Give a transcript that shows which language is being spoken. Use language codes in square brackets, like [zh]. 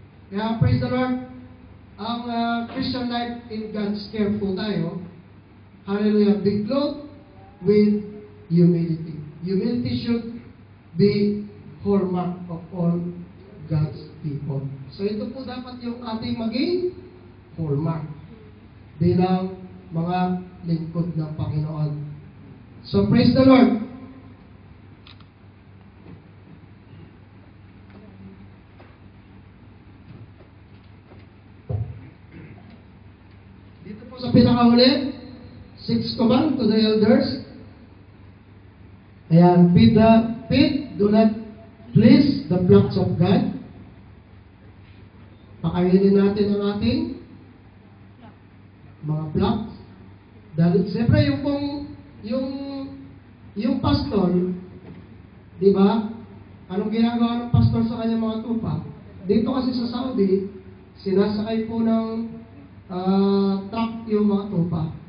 [en] Kaya praise the Lord, ang Christian life in God's care po tayo, hallelujah, be clothed with humility. Humility should be hallmark of all God's people. [tl] So ito po dapat yung ating maging hallmark bilang mga lingkod ng Panginoon. [en] So praise the Lord. [tl] Dito po sa pinakahuli, 6 [en] command to the elders. Ayan, feed, do not please the flocks of God. [tl] Pakainin natin ang ating mga flocks. Dahil siyempre yung pastor, di ba? Anong ginagawa ng pastor sa kanyang mga tupa? Dito kasi sa Saudi, sinasakay po ng truck yung mga tupa.